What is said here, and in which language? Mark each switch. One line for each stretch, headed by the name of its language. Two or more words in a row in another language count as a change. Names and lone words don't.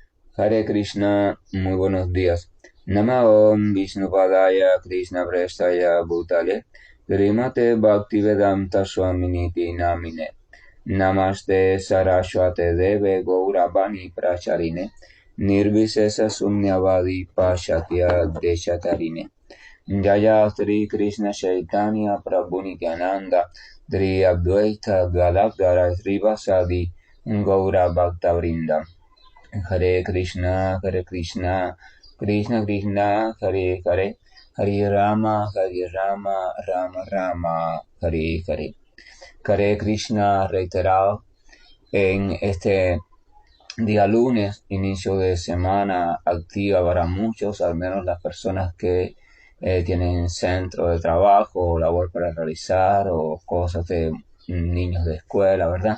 Sanskrit: Hare Krishna,
Spanish: muy buenos días.
Sanskrit: Nama Om Vishnupadaya Krishna Prestaya Bhutale Srimate Bhaktivedanta Swaminiti Namine Namaste Saraswate Deve Gauravani Pracharine Nirvisesa Sunyavadi Pashatya Deshatarine Jaya Sri Krishna Chaitanya Prabhu Nityananda Sri Advaita Gadadhara Srivasadi Gaura Bhakta Vrinda Hare Krishna, Hare Krishna, Krishna Krishna, Hare Hare, Hare Rama, Hare Rama, Rama Rama, Hare Hare. Hare Krishna
Spanish: reiterado en este día lunes, inicio de semana activa para muchos, al menos las personas que tienen centro de trabajo o labor para realizar o cosas de niños de escuela, ¿verdad?